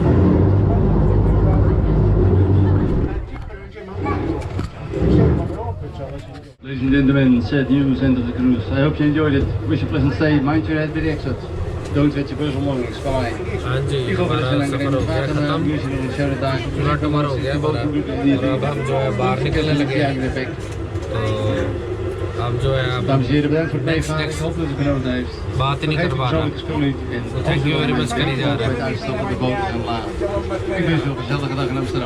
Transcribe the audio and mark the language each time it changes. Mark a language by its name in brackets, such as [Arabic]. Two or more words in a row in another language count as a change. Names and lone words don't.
[English] Ladies and gentlemen, sad news, end of the cruise. I hope you enjoyed it. Wish you a pleasant stay. Mind your head with the exit. Don't let your bus belongings. Bye. [Hindi] हाँ जी, हमारा सफ़र हो गया ख़त्म। पूरा टूर हो गया हमारा और अब हम जो है बाहर निकलने लगे हैं। तो अब जो है अब [Dutch] Dames en heren, bedankt voor het [English] next [Dutch] meegaan. Ik hoop dat u genoten heeft. [Hindi] बात ही नहीं कर पा रहा। [English] So thank you very much [Hindi] करी जा रहा है। [Dutch] Het uitstappen op de boot en laat. Ik wens u een gezellige dag in Amsterdam.